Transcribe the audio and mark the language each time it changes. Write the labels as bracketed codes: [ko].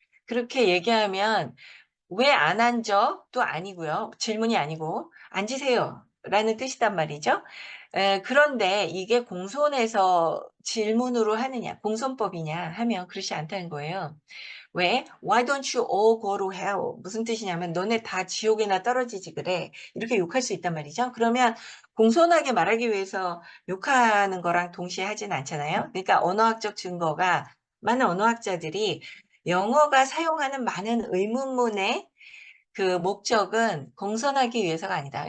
[ko] 그렇게 얘기하면 "왜 안 앉아?"도 아니고요. 질문이 아니고 "앉으세요."라는 뜻이단 말이죠. 그런데 이게 공손에서 질문으로 하느냐, 공손법이냐 하면 그렇지 않다는 거예요. [en] 왜 "Why don't you all go to hell?" [ko] 무슨 뜻이냐면 "너네 다 지옥에나 떨어지지 그래." 이렇게 욕할 수 있단 말이죠. 그러면 공손하게 말하기 위해서 욕하는 거랑 동시에 하진 않잖아요. 그러니까 언어학적 증거가 많은 언어학자들이 영어가 사용하는 많은 의문문의 목적은 공손하기 위해서가 아니다.